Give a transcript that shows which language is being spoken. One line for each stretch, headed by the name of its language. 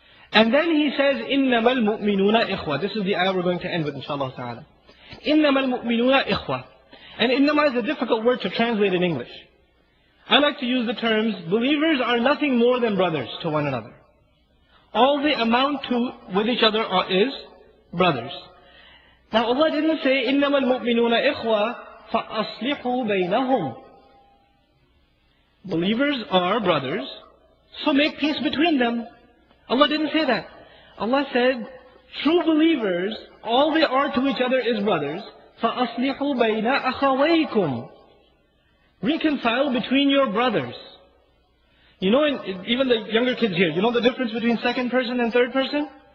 English: And then He says,
Arabic: إِنَّمَا الْمُؤْمِنُونَ إِخْوَةً.
English: This is the ayah we're going to end with, inshallah ta'ala.
Arabic: إِنَّمَا الْمُؤْمِنُونَ إِخْوَةً.
English: And innama is a difficult word to translate in English. I like to use the terms, believers are nothing more than brothers to one another. All they amount to with each other is brothers. Now Allah didn't say,
Arabic: إِنَّمَا الْمُؤْمِنُونَ إِخْوَةً فَأَصْلِحُوا بَيْنَهُمْ.
English: Believers are brothers, so make peace between them. Allah didn't say that. Allah said, true believers, all they are to each other is brothers.
Arabic: فَأَصْلِحُوا بَيْنَ أَخَوَيْكُمْ.
English: Reconcile between your brothers. You know, even the younger kids here, you know the difference between second person and third person?